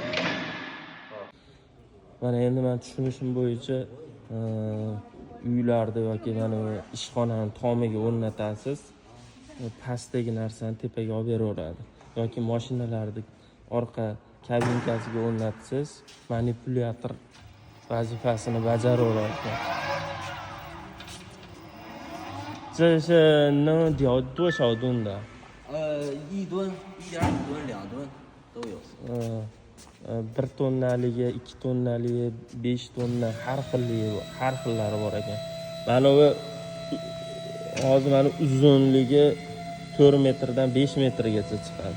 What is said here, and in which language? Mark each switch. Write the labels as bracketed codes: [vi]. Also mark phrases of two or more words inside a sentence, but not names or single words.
[uz] Mana endi men tushunishim bo'yicha uylarda yoki mana ishxonani tomiga o'rnatasiz, pastdagi narsani tepaga olib beraveradi. Yoki mashinalarning orqa kabinkasiga o'rnatasiz, manipulyator vazifasini bajaraveradi. [zh] 这是能吊多少吨的？1吨、1.5吨、2吨都有。 [uz] 1 tonnaligi, 2 tonnaligi, 5 tonna har xillari bor ekan. Mana bu hozir mana uzunligi 4 metrdan 5 metrgacha chiqadi.